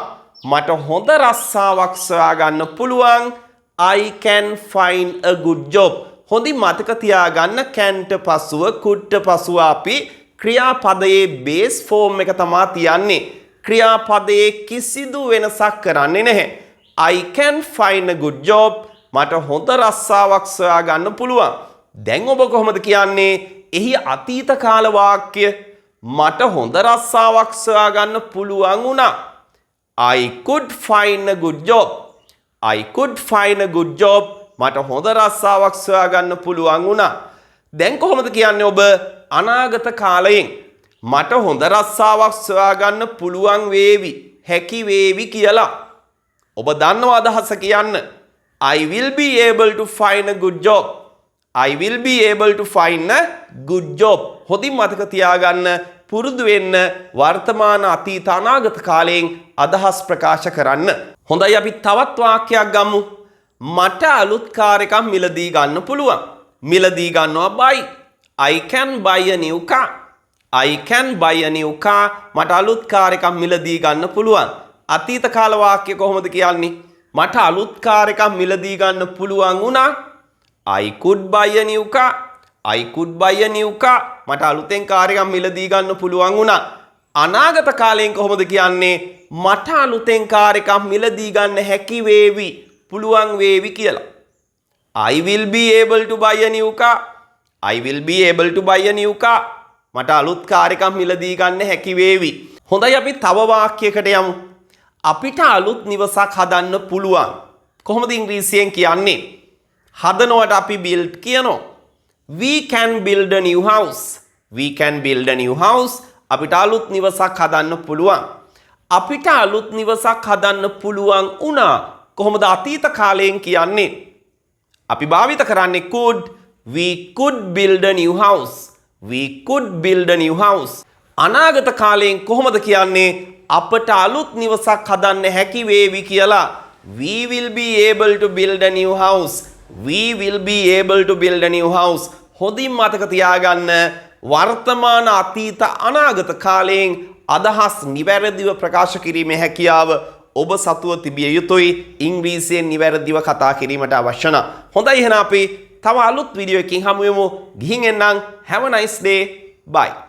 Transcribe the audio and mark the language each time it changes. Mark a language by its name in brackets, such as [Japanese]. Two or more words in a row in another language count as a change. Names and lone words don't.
[Sinhala] මට හොඳ රස්සාවක් සොයා ගන්න පුළුවන්. [English] I can find a good job. [Sinhala] හොඳින් මතක තියාගන්න canට පසුව couldට පසුව අපි ක්‍රියාපදයේ [English] base form [Sinhala] එක තමයි තියන්නේ. ක්‍රියාපදයේ කිසිදු වෙනසක් කරන්නේ නැහැ. [English] I can find a good job. [Sinhala] මට හොඳ රස්සාවක් සොයා ගන්න පුළුවන්. දැන් ඔබ කොහොමද කියන්නේ? එහි අතීත කාල වාක්‍ය මට හොඳ රස්සාවක් සොයා ගන්න පුළුවන් වුණා. [English] I could find a good job. I could find a good job. [Sinhala] මට හොඳ රස්සාවක් සොයා ගන්න පුළුවන් වුණා. දැන් කොහොමද කියන්නේ ඔබ අනාගත කාලයෙන් මට හොඳ රස්සාවක් සොයා ගන්න පුළුවන් වේවි, හැකි වේවි කියලා. ඔබ දන්නව අදහස කියන්න. [English] I will be able to find a good job. I will be able to find a good job. [Sinhala] හොඳින් මතක තියාගන්න පුරුදු වෙන්න වර්තමාන අතීත අනාගත කාලයෙන් අදහස් ප්‍රකාශ කරන්න. හොඳයි අපි තවත් වාක්‍යයක් ගමු. මට අලුත් කාර් එකක් මිලදී ගන්න පුළුවන්. මිලදී ගන්නවා [English] buy. I can buy a new car. I can buy a new car. [Sinhala] මට අලුත් කාර් එකක් මිලදී ගන්න පුළුවන්. අතීත කාල වාක්‍ය කොහොමද කියන්නේ? මට අලුත් කාර් එකක් මිලදී ගන්න පුළුවන් වුණා. [English] I could buy a new car. I could buy a new car. [Sinhala] මට අලුතෙන් කාර් එකක් මිලදී ගන්න පුළුවන් වුණා. අනාගත කාලයෙන් කොහොමද කියන්නේ? මට අලුතෙන් කාර් එකක් මිලදී ගන්න හැකි වේවි. පුළුවන් වේවි කියලා. [English] I will be able to buy a new car. I will be able to buy a new car. [Sinhala] මට අලුත් කාර් එකක් මිලදී ගන්න හැකි වේවි. හොඳයි අපි තව වාක්‍යයකට යමු. අපිට අලුත් නිවසක් හදන්න පුළුවන්. කොහොමද ඉංග්‍රීසියෙන් කියන්නේ? හදනවට අපි build කියනවා. [English] We can build a new house. We can build a new house. [Sinhala] අපිට අලුත් නිවසක් හදන්න පුළුවන්. අපිට අලුත් නිවසක් හදන්න පුළුවන් වුණා. කොහොමද අතීත කාලයෙන් කියන්නේ? අපි භාවිත කරන්නේ could. [English] We could build a new house. We could build a new house. [Sinhala] අනාගත කාලයෙන් කොහොමද කියන්නේ? අපට අලුත් නිවසක් හදන්න හැකි වේවි කියලා. [English] We will be able to build a new house. We will be able to build a new house. [Sinhala] හොඳින් මතක තියාගන්න වර්තමාන අතීත අනාගත කාලයෙන් අදහස් නිවැරදිව ප්‍රකාශ කිරීමේ හැකියාව ඔබ සතුව තිබිය යුතුයි. ඉංග්‍රීසියෙන් නිවැරදිව කතා කිරීමට අවශ්‍ය නම්. හොඳයි එහෙනම් අපි තව අලුත් වීඩියෝ එකකින් හමු වෙමු. ගිහින් එන්නම්. [English] Have a nice day. Bye.